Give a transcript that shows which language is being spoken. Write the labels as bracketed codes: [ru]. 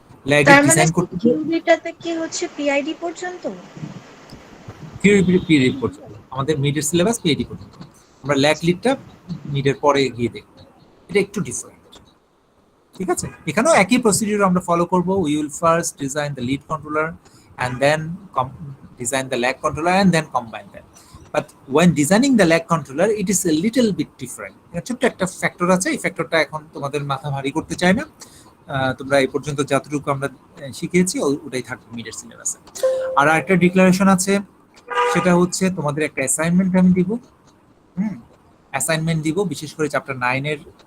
[bn] Lag design করতে থিওরিটাতে কি হচ্ছে পিআইডি পর্যন্ত? থিওরি পর্যন্ত আমাদের মিডের সিলেবাস পিআইডি পর্যন্ত, আমরা ল্যাগ লিডটা মিডের পরে গিয়ে দেখব, এটা একটু ডিফারেন্ট। ঠিক আছে, এখানেও একই প্রসিডিউর আমরা ফলো করব। [en] We will first design the lead controller and then design the lag controller and then combine them. But when designing the lag controller, it is a little bit different. [bn] ছোট্ট একটা factor আছে, এই ফ্যাক্টরটা এখন তোমাদের মাথা ভারী করতে চাই না, তোমরা এই পর্যন্ত যতটুকু আমরা শিখিয়েছি ওটাই থাকবে মিডের সিলেবাসে। আর একটা ডিক্লারেশন আছে, সেটা হচ্ছে তোমাদের একটা অ্যাসাইনমেন্ট আমি দিব, অ্যাসাইনমেন্ট দিব, বিশেষ করে চ্যাপ্টার 9 এর